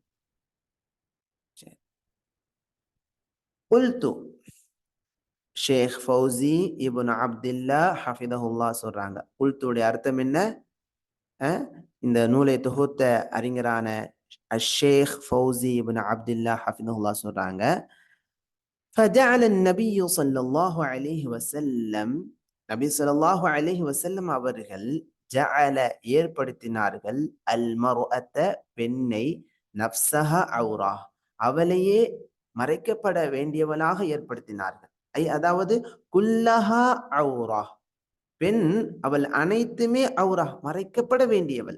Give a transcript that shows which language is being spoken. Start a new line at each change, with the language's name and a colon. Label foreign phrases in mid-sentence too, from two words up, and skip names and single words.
Tamil: குல்து, ஷேக் ஃபௌசி இப்னு அப்துல்லா ஹஃபிதஹுல்லா சொல்றாங்க. குல்துடைய அர்த்தம் என்ன? இந்த நூலை தொகுத்த அறிஞரான அஷேக் ஃபௌசி இப்னு அப்துல்லா ஹஃபிதஹுல்லா சொல்றாங்க,
Arabic: فجعل النبي صلى الله عليه وسلم,
Tamil: நபி
Arabic: صلى الله عليه وسلم
Tamil: அவர்கள் ஜஅல ஏற்படுத்தினார்கள்,
Arabic: المرأة
Tamil: பெண்ணை,
Arabic: نفسها عورة
Tamil: அவளையே மறைக்கப்பட வேண்டியவளாக ஏற்படுத்தினார்கள். அதாவது
Arabic: كلها عورة,
Tamil: பெண் அவள் அனைத்துமே அவுரா, மறைக்கப்பட வேண்டியவள்.